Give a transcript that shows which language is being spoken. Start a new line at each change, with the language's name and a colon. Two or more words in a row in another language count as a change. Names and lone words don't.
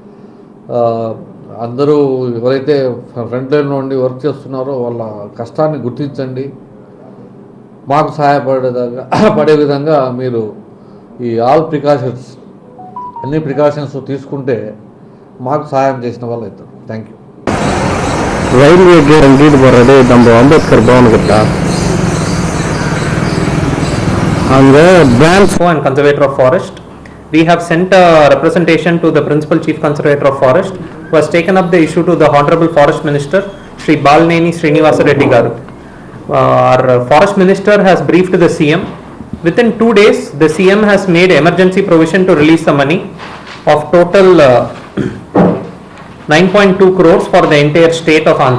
Telugu: అందరూ ఎవరైతే
English: front lineలో
Telugu: ఉండి వర్క్ చేస్తున్నారో వాళ్ళ కష్టాన్ని గుర్తించండి. మాకు పడే విధంగా మీరు ఈ అన్ని ప్రికాషన్స్ తీసుకుంటే మాకు సహాయం చేసిన వాళ్ళు అవుతారు.
English: thank you. railway gate
Kannada: ಅಂಗಡಿ ಬರೋದು ನಮ್ಮ ಅಂಬೇಡ್ಕರ್ ಭವನ ಗಿಟ್ಟ ಹಂಗೆ ಬ್ರಾಂಚ್
English: and Conservator of Forest. We have sent a representation to the Principal Chief Conservator of Forest, who has taken up the issue to the Honorable Forest Minister, Shri Balneni Srinivasa Reddy Garu. Our Forest Minister has briefed the CM. Within 2 days, the CM has made emergency provision to release the money of total 9.2 crores for the entire state of Andhra.